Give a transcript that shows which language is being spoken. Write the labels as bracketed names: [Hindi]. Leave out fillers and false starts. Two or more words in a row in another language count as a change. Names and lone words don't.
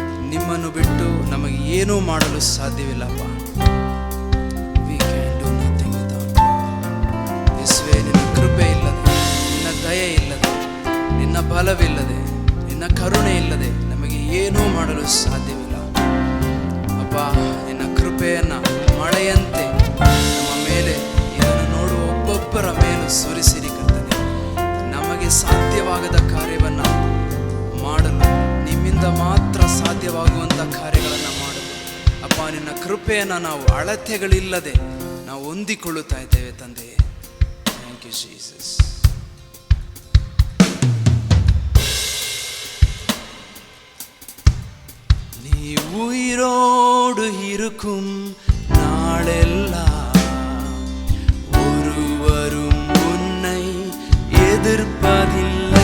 [Kannada] ನಿಮ್ಮನ್ನು ಬಿಟ್ಟು ನಮಗೆ ಏನೂ ಮಾಡಲು ಸಾಧ್ಯವಿಲ್ಲಪ್ಪ. [English] We can do nothing without you. [Kannada] ಯೇಸುವೇ, ನಿನ್ನ ಕೃಪೆ ಇಲ್ಲದೆ, ನಿನ್ನ ದಯೆ ಇಲ್ಲದೆ, ನಿನ್ನ ಬಲವಿಲ್ಲದೆ, ನಿನ್ನ ಕರುಣೆ ಇಲ್ಲದೆ ನಮಗೆ ಏನೂ ಮಾಡಲು ಸಾಧ್ಯವಿಲ್ಲ ಅಪ್ಪ. ನಿನ್ನ ಕೃಪೆಯನ್ನು ಮಳೆಯಂತೆ ನಮ್ಮ ಮೇಲೆ, ಇದನ್ನು ನೋಡುವ ಒಬ್ಬೊಬ್ಬರ ಮೇಲೂ ಸುರಿಸಿರಿ ಕರ್ತನೆ. ನಮಗೆ ಸಾಧ್ಯವಾಗದ ಕಾರ್ಯವನ್ನು ಮಾಡಲು, ನಿಮ್ಮಿಂದ ಮಾತ್ರ ಸಾಧ್ಯವಾಗುವಂಥ ಕಾರ್ಯಗಳನ್ನು ಮಾಡಲು ಅಪ್ಪ, ನಿನ್ನ ಕೃಪೆಯನ್ನು ನಾವು ಅಳತೆಗಳಿಲ್ಲದೆ ನಾವು ಹೊಂದಿಕೊಳ್ಳುತ್ತಾ ಇದ್ದೇವೆ ತಂದೆಯೇ. [English] thank you Jesus. [Tamil] நீ உயிரோடு இருக்கும் நாளெல்லாம் ஒருவரும் உன்னை எதிர்ப்பதில்லை.